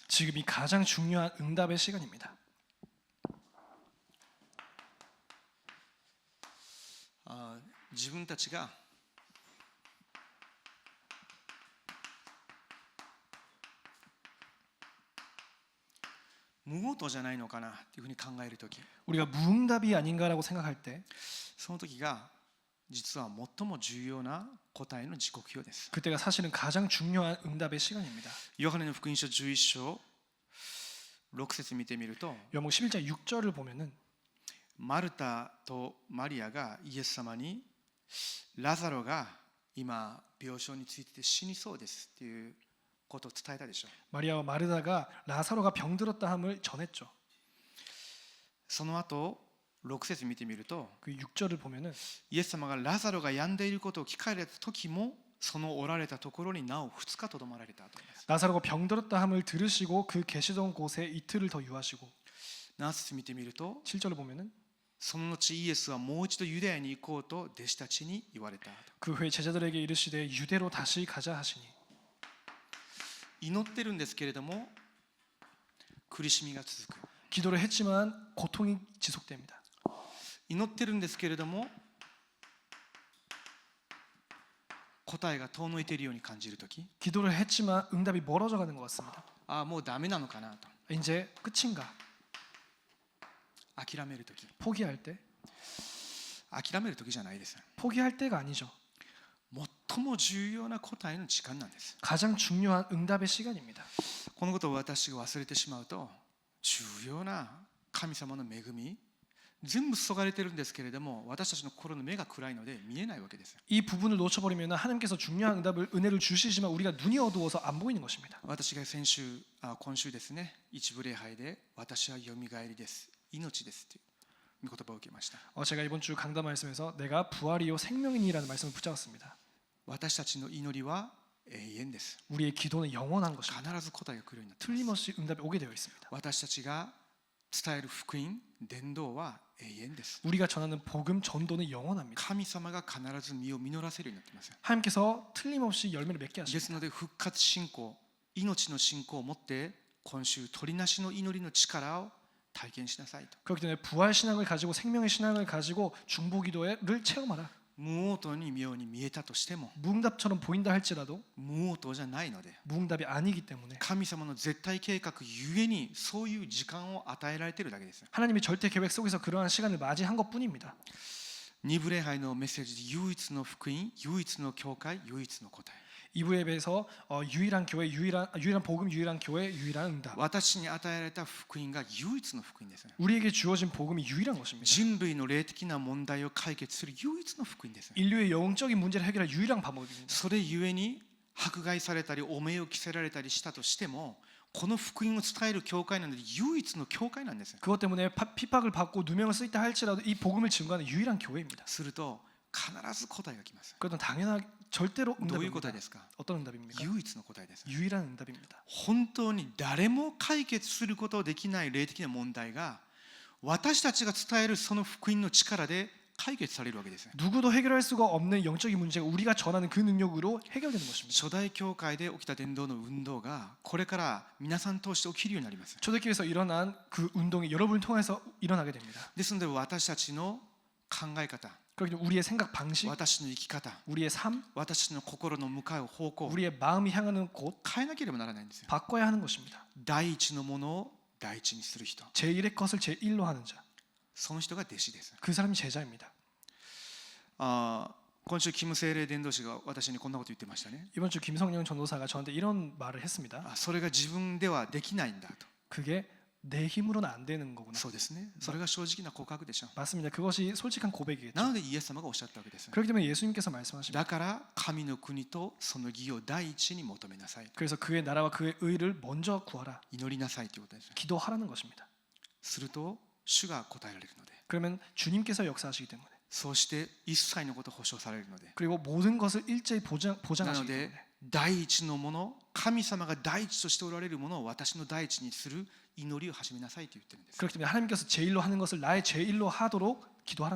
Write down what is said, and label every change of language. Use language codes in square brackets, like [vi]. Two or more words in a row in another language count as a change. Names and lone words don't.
[ko] 지금이 가장 중요한 응답의 시간입니다. [ja] 自分たちが無応答じゃないのかなというふうに考えるとき、 [ko] 우리가 무응답이 아닌가라고 생각할 때 [ja] その時が実は最も重要な答えの時刻表です。 [ko] 그때가 사실은 가장 중요한 응답의 시간입니다. [ja] ヨハネの福音書11章6節見てみると、 [ko] 요한복음 11장 6절을 보면은 [ja] マルタとマリアがイエス様にラザロが今病床について死にそうですっていうことを伝えたでしょう。 [ko] 마리아와 마르다가 라사로가 병들었다 함을 전했죠. [ja] その後6節見てみると、 [ko] 그 6절을 보면은 [ja] イエス様がラザロが病んでいることを聞かれた時もそのおられたところになお2日とどまられたと言います。 [ko] 라사로가 병들었다 함을 들으시고 그 계시던 곳에 이틀을 더 유하시고 [ja] 7 節見てみると、 [ko] 7절을 보면은 [ja] その後イエスはもう一度ユダヤに行こうと弟子たちに言われた。 [ko] 그 후에 제자들에게 이르시되 유대로 다시 가자 하시니 [ja] 祈ってるんですけれども苦しみが続く。 [ko] 기도를 했지만 고통이 지속됩니다. [ja] 祈ってるんですけれども答えが遠のいているように感じるとき、 [ko] 기도를 했지만 응답이 멀어져 가는 것 같습니다. [ja] もうダメなのかなと [ko] 이제 끝인가? [ja] 諦めるとき、 [ko] 포기할 때? [ja] 諦めるときじゃないです。 [ko] 포기할 때가 아니죠. [ja] 最も重要な答えの時間なんです。 [ko] 가장 중요한 응답의 시간입니다. [ja] このことを私が忘れてしまうと重要な神様の恵み全部注がれてるんですけれども、私たちの心の目が暗いので見えないわけです。 [ko] 이 부분을 놓쳐버리면 하나님께서 중요한 응답을 은혜를 주시지만 우리가 눈이 어두워서 안 보이는 것입니다. [ja] 私が今週ですね、一部礼拝で私はよみがえりです、命ですという御言葉を受けました。 [ko] 제가 이번 주 강단 말씀에서 내가 부활이요 생명이니라는 말씀을 붙잡았습니다. [ja] 私たちの祈りは永遠です。 [ko] 우리의 기도는 영원한 것입니다. [ja] 必ず答えが来るようになっています。 [ko] 틀림없이 응답이 오게 되어 있습니다. [ja] 私たちが伝える福音伝道は永遠です。 [ko] 우리가 전하는 복음 전도는 영원합니다. [ja] 神様が必ず実を実らせるようになっています。 [ko] 하나님께서 틀림없이 열매를 맺게 [ja] で [ko] 하십니다. [ja] すので復活信仰、命の信仰を持って今週取りなしの祈りの力を体験しなさいと。 [ko] 그렇기 때문에 부활 신앙을 가지고 생명의 신앙을 가지고 중보기도를 체험하라. [ja] 無応答に妙に見えたとしても [ko] 무응답처럼 보인다 할지라도 [ja] 無応答じゃないので、 [ko] 무응답이 아니기 때문에 [ja] 神様の絶対計画ゆえにそういう時間を与えられているだけです。 [ko] 하나님의 절대 계획 속에서 그러한 시간을 맞이한 것뿐입니다. [ja] 二部礼拝のメッセージで唯一の福音、唯一の教会、唯一の答え。 [ko] 이부 예배에서 유일한 교회, 유일한 복음, 유일한 교회, 유일한 응답. [ja] 私に与えられた福音が唯一の福音です。 [ko] 우리에게 주어진 복음이 유일한 것입니다. [ja] 人類の霊的な問題を解決する唯一の福音です。 [ko] 인류의 영적인 문제를 해결할 유일한 방법입니다. [ja] それゆえに迫害されたり汚名を着せられたりしたとしても、この福音を伝える教会なので唯一の教会なんです。 [ko] 그것 때문에 핍박을 받고 누명을 쓰 있다 할지라도 이 복음을 증거하는 유일한 교회입니다. [ja] すると必ず答えが来ます。 [ko] 그것은 당연하게 절대로 [ja] どういう答え [ko] 응답입니다. [ja] ですか。 [ko] 어떤 응답입니까? [ja] 唯一の答えです。 [ko] 유일한 응답입니다. [ja] 本当に誰も解決することができない霊的な問題が私たちが伝えるその福音の力で解決されるわけです。 [ko] 누구도 해결할 수가 없는 영적인 문제가 우리가 전하는 그 능력으로 해결되는 것입니다. [ja] 初代教会で起きた伝道の運動がこれから皆さん通して起きるようになります。 [ko] 초대교회에서 일어난 그 운동이 여러분을 통해서 일어나게 됩니다. [ja] ですので私たちの考え方、 [ko] 그렇기 때문에 우리의 생각 방식, [ja] 私の生き方、 [ko] 우리의 삶, [ja] 私の心の向かう方向を [ko] 우리의 마음이 향하는 곳 [ja] 変えなければならないんですよ。 [ko] 바꿔야 하는 것입니다. [ja] 第一のものを第一にする人、 [ko] 제1의 것을 제1로 하는 자. [ja] その人が弟子です。 [ko] 그 사람이 제자입니다. [ja] 今週キム聖霊伝道師が私にこんなこと言ってましたね。 [ko] 이번 주 김성령 전도사가 저한테 이런 말을 했습니다. [ja] それが自分ではできないんだと。 [ko] 그게 내 힘으로는 안 되는 거구나. [ja] そうですね。それが正直な告白でしょう。 [ko] 맞습니다. 그것이 솔직한 고백이겠죠. [ja] なのでイエス様がおっしゃったわけです。 [ko] 그렇기 때문에 예수님께서 말씀하십니다. [ja] だから神の国とその義を第一に求めなさい。 [ko] 그래서 그의 나라와 그의 의를 먼저 구하라. [ja] 祈りなさいということです。 [ko] 기도하라는 것입니다. [ja] すると主が答えられるので、 [ko] 그러면 주님께서 역사하시기 때문에, [ja] そうして一切のことを保証されるので、 [ko] 그리고 모든 것을 일제히 [ja] なの [ko] 보장하시기 [ja] で [ko] 때문에 [ja] 第一のもの、神様が第一としておられるものを私の第一にする祈りを始めなさいと言ってるんです。 [ko] 그렇기 때문에 하나님께서 제1로 하는 것을 나의 제1로 하도록 기도하라는